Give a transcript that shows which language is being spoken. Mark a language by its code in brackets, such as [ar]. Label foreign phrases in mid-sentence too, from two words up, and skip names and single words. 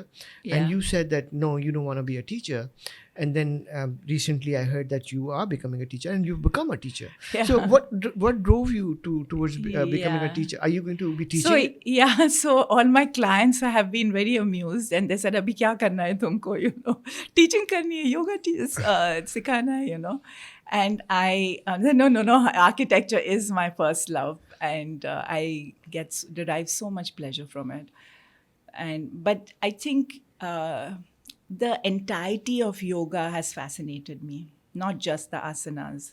[en] Yeah. and you said that no, you don't want to be a teacher, and then recently I heard that you are becoming a teacher and you've become a teacher. Yeah. So what drove you towards becoming a Yeah. teacher? Are you going to be teaching? So all my clients have been very amused, and they said, [hi] "अभी क्या करना है तुमको? Teaching करनी है, योगा सिखाना है, [en] And I said, no, architecture is my first love, and I derive so much pleasure from it. But I think the entirety of yoga has fascinated me, not just the asanas.